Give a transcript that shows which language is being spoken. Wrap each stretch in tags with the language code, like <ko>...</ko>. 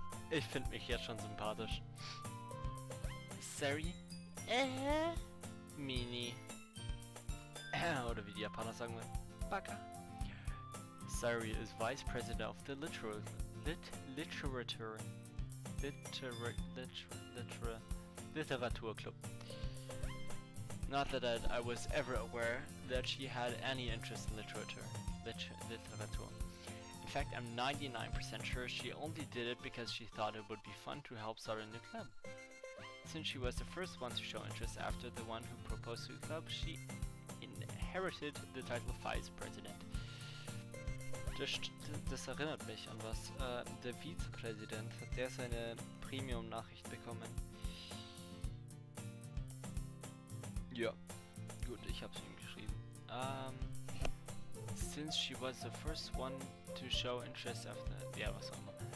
<de>Ich finde mich jetzt schon sympathisch. Sorry? Mini. Oder wie die Japaner sagen würden.</de> <ja>Baka.</ja> <en>Sayori is vice president of the literature club. Not that I was ever aware that she had any interest in literature. In fact, I'm 99% sure she only did it because she thought it would be fun to help start a new club. Since she was the first one to show interest after the one who proposed to the club, she inherited the title of vice president.</en> <de>Das erinnert mich an was. Der Vizepräsident, hat der seine Premium-Nachricht bekommen? Ja, gut, ich hab's ihm geschrieben.</de> <en>Since she was the first one to show interest after...</en> <de>Ja, was auch immer.</de>